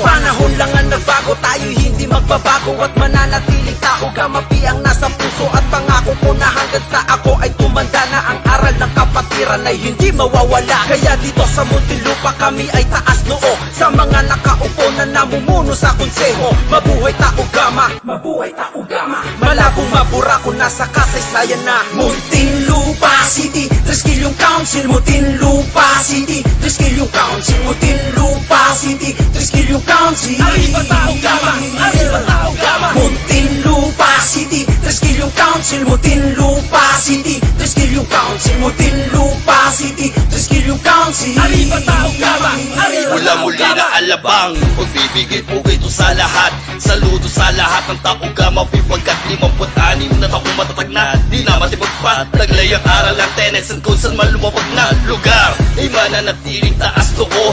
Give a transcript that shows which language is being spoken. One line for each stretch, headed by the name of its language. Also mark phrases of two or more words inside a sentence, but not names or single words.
Filipino: Panahon lang ang nagbago, tayo'y hindi magbabago at mananatiling tao kamapi ang nasa puso. At pangako ko na hanggang sa ako ay tumanda na, ang aral ng kapatiran ay hindi mawawala. Kaya dito sa Muntinlupa kami ay taas noo sa mga nakaupo na namumuno sa konseho. Mabuhay Tao Gama, mabuhay Tao Gama. Malabong maburako, nasa kasaysayan na. Muntinlupa City, Triskelion Council. Muntinlupa City, Triskelion Council. Muntinlupa City, Triskelion Council. Arriba Tao Gama, arriba Tao Gama. Muntinlupa City, Triskelion Council. Muntinlupa City, Triskelion Council. Muntinlupa City, Triskelion Council. Arriba Tao Gama, arriba Mula muli na alabang, magbibigay po ito sa lahat. Saludo sa lahat ng Tao Gama, pipagkat 56 na taong matatag na di na matipagpat. Naglayang aral ang
English: tenets and codes,
Filipino: saan malumapag na lugar ay mananatiling taas loo.